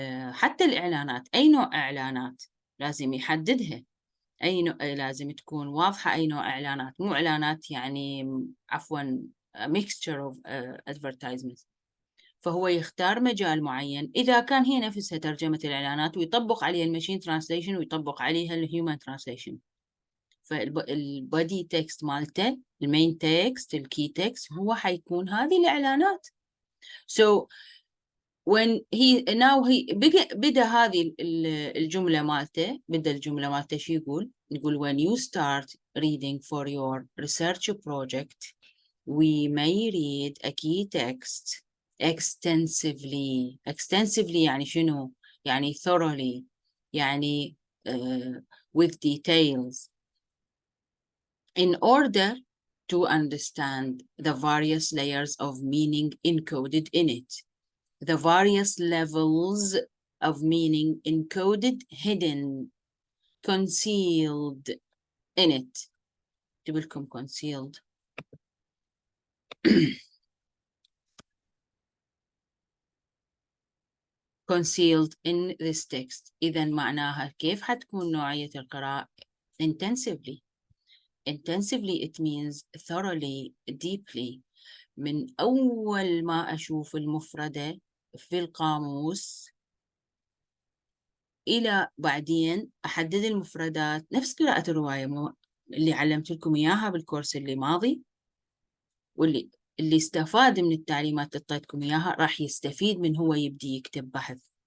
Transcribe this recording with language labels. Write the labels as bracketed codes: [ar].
[ar] حتى الإعلانات، أي نوع إعلانات لازم يحددها، أي نوع، لازم تكون واضحة أي نوع إعلانات، مو إعلانات يعني عفوا [en] mixture of advertisements. [ar] فهو يختار مجال معين، إذا كان هي نفسها ترجمة الإعلانات ويطبق عليها الماشين ترانسليشن ويطبق عليها الهيومن ترانسليشن. فالبودي تكست مالته، المين تكست، الكي تكست، هو حيكون هذه الإعلانات. [en] So when he [ar] بدأ هذه الجملة مالته شو يقول [en] when you start reading for your research project we may read a key text extensively [ar] يعني شنو؟ يعني [en] thoroughly، يعني with details in order to understand the various layers of meaning encoded in it, the various levels of meaning encoded, hidden, concealed in it. [ar] تبلكم concealed. [en] concealed in this text. [ar] إذا معناها كيف حتكون نوعية القراءة؟ intensively. [en] Intensively it means thoroughly, deeply. [ar] من أول ما أشوف المفردة في القاموس إلى بعدين أحدد المفردات، نفس قراءة الرواية اللي علمت لكم إياها بالكورس اللي ماضي، واللي استفاد من التعليمات اللي أعطيتكم إياها راح يستفيد من هو يبدي يكتب بحث.